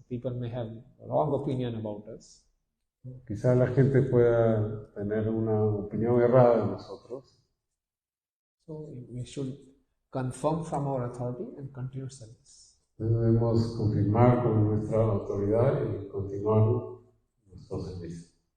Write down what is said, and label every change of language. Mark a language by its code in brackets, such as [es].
[en] People may have wrong opinion about us. [es] Quizás la gente pueda tener una opinión errada de nosotros. [en] So we should confirm from our authority and continue service. [es] Debemos confirmar con nuestra autoridad y continuar nuestro servicio.